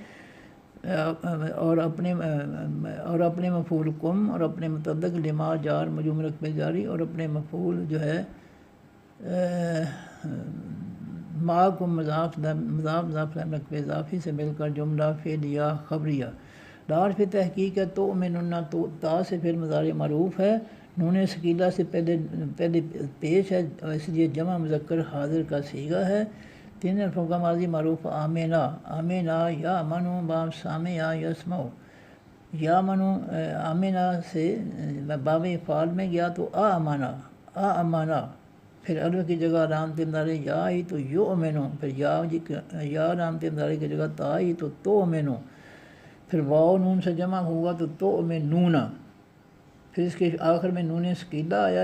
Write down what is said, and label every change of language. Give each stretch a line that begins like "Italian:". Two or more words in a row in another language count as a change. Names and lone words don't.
Urdu: اور اپنے مفعول قم، اور اپنے متعلق لما جار مجرور مرکب جاری، اور اپنے مفعول جو ہے ما کو مضاف مرکب اضافی سے مل کر جملہ فعلیہ خبریہ، دار پھر تحقیق ہے تو من تو تا سے پھر مضارع معروف ہے، نون ثقیلہ سے پہلے پیش ہے اس لیے جمع مذکر حاضر کا صیغہ ہے، 3 حرفوں کا ماضی معروف آمنا، آمنا یا منو باب سامع یسمع، یا منو آمنا سے باب فعال میں گیا تو امانا، پھر الف کی جگہ علامت مضارع یا آئی تو یؤمنو، پھر یا علامت مضارع کی جگہ تا آئی تو تؤمنو، پھر واو نون سے جمع ہوا تو تؤمنون، پھر اس کے آخر میں نون ثقیلہ آیا،